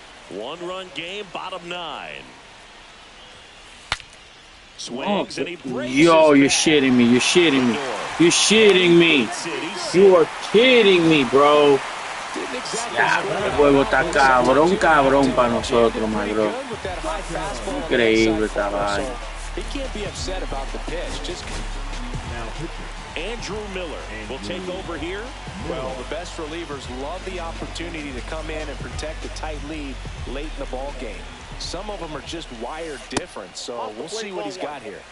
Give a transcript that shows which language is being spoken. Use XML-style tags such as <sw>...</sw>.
<en>One-run game, bottom nine. Swings and he breaks. Yo, you're shitting me. You're shitting me. You're shitting me. You are kidding me, bro.</en> <es>Ya, el juego está cabrón para nosotros,</es> <en>my bro.</en> <es>Increíble esta vaina.</es> <en>He can't be upset about the pitch. Just Andrew Miller will take over here. well, the best relievers love the opportunity to come in and protect a tight lead late in the ball game. Some of them are just wired different, so we'll see what he's got here.</en>